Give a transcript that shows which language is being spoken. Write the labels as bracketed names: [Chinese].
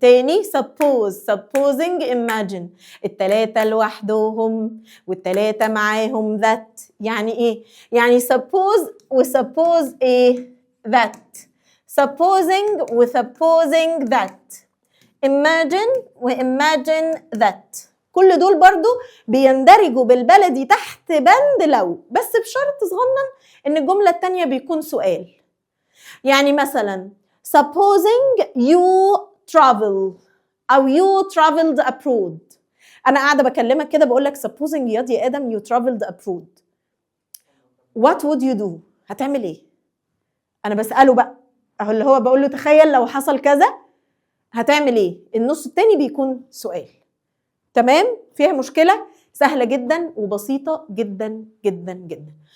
[English] تاني supposing imagine. [Arabic] التلاتة لوحدهم والتلاتة معاهم that. يعني ايه؟ يعني suppose وsuppose ايه؟ that. [English] supposing وsupposing that. imagine وimagine that. [Arabic] كل دول برضو بيندرجوا بالبلدي تحت بند لو، بس بشرط صغنن ان الجملة التانية بيكون سؤال. يعني مثلا [English] supposing you travel أو you traveled abroad. [Arabic] أنا قاعدة بكلمك كده بقول لك supposing يا آدم [English] you traveled abroad. what would you do؟ [Arabic] هتعمل إيه؟ أنا بسأله بقى، أهو اللي هو بقول له تخيل لو حصل كذا هتعمل إيه؟ النص التاني بيكون سؤال. تمام؟ فيها مشكلة؟ سهلة جدا وبسيطة جدا جدا جدا.